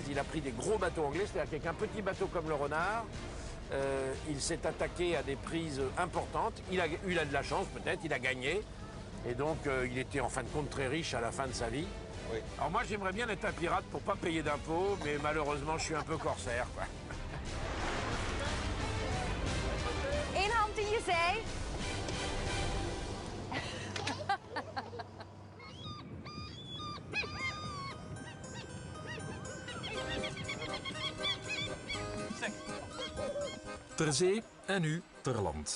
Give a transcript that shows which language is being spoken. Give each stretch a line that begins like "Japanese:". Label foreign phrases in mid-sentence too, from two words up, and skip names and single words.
French: Il a pris des gros bateaux anglais, c'est-à-dire qu'avec un petit bateau comme le Renard, il s'est attaqué à des prises importantes. Il a de la chance peut-être, il a gagné. Et donc il était en fin de compte très riche à la fin de sa vie. Oui. Alors moi j'aimerais bien être un pirate pour pas payer d'impôts, mais malheureusement je suis un peu corsaire, quoi.
Dutch: Eén hand in je zij. Ter zee en nu ter land.